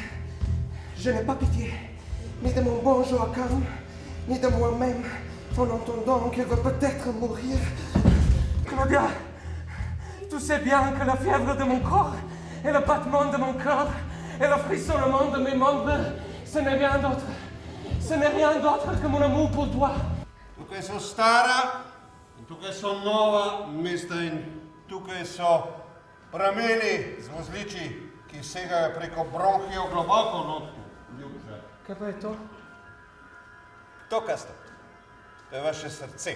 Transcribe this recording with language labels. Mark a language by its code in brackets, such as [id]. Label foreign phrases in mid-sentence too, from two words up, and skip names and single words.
[fr] Je n'ai pas pitié, ni de mon bon Joachim, ni de moi-même, en entendant qu'il va peut-être mourir. Claudia, tu sais bien que la fièvre de mon corps et le battement de mon cœur et le frissonnement de mes membres, ce n'est rien d'autre. Ce n'est rien d'autre que mon amour pour toi. [sl] Tukaj so stara, tukaj so nova mesta in tukaj so prameni z vozliči, ki segajo preko bronhijev globoko notku. Ljubče. Kaj pa je to? To, kaj ste? To je vaše srce.